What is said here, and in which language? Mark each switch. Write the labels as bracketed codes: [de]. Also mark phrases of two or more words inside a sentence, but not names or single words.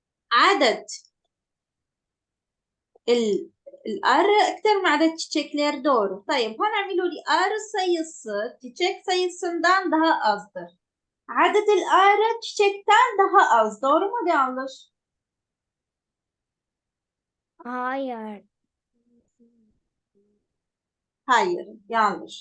[ar] عدد الarı أكثر من عدد [tr] çiçekler doğru. [ar] طيب هون عملوا لي [tr] arı sayısı çiçek sayısından daha azdır. Adet arı çiçekten daha az. Doğru mu yanlış? Hayır. Hayır, yanlış.